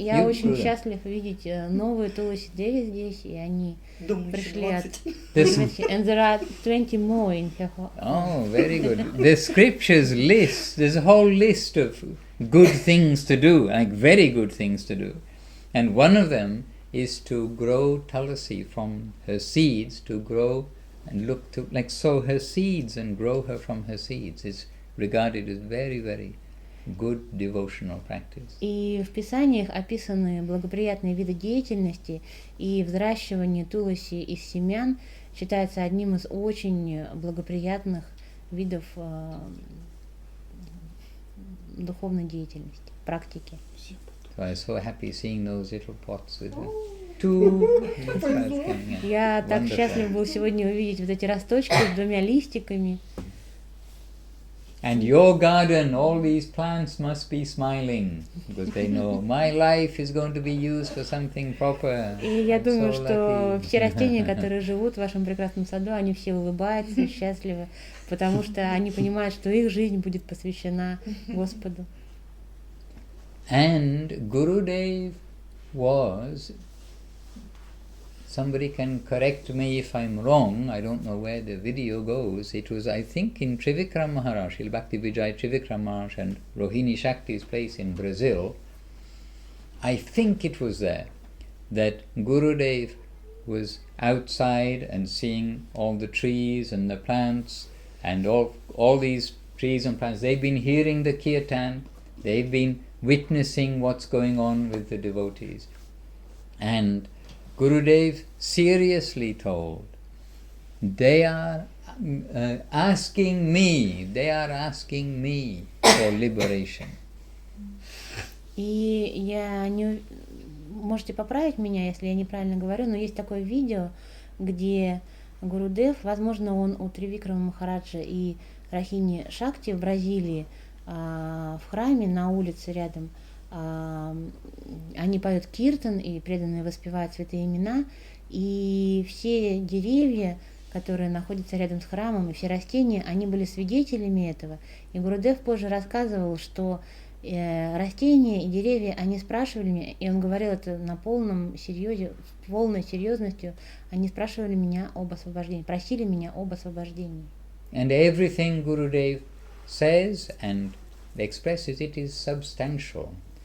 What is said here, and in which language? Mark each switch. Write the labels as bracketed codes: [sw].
[ru] Я очень счастлив видеть новую Туласи Деви здесь, и они пришли от [en] and there are 20 more in her home. Oh, very good. The scriptures list, there's a whole list of good things to do, like very good things to do. And one of them is to grow Tulasi from her seeds, to grow and look to, like sow her seeds and grow her from her seeds is regarded as very, very good devotional practice. [ru] И в Писаниях описаны благоприятные виды деятельности, и взращивание Туласи из семян считается одним из очень благоприятных видов духовной деятельности, практики. [en] So I was so happy seeing those little pots with the two sprouts coming out. [ru] Я так счастлив был сегодня увидеть вот эти росточки с двумя листиками. [en] And your garden, all these plants must be smiling, because they know my life is going to be used for something proper. [ru] И я думаю, [en] So [ru] что [en] lucky. [ru] все растения, которые живут в вашем прекрасном саду, они все улыбаются, счастливы, потому что они понимают, что их жизнь будет посвящена Господу. [en] And Gurudev was, somebody can correct me if I'm wrong, I don't know where the video goes, it was I think in Trivikram Maharaj, Srila Bhakti Vijay Trivikram Maharaj and Rohini Shakti's place in Brazil, I think it was there that Gurudev was outside and seeing all the trees and the plants and all these trees and plants. They've been hearing the kirtan, they've been witnessing what's going on with the devotees. And Gurudev seriously told, they are asking me for liberation. [ru] И я не... Можете поправить меня, если я неправильно говорю, но есть такое видео, где Гурудев, возможно, он у Тривикрама Махараджа и Рахини Шакти в Бразилии, в храме на улице рядом, они поют киртан, и преданные воспевают святые имена, и все деревья, которые находятся рядом с храмом, и все растения, они были свидетелями этого. И Гурудев позже рассказывал, что растения и деревья, они спрашивали меня, и он говорил это на полном серьезе, с полной серьезностью, они спрашивали меня об освобождении, просили меня об освобождении. [en] And everything Gurudev says and expresses, it is substantial.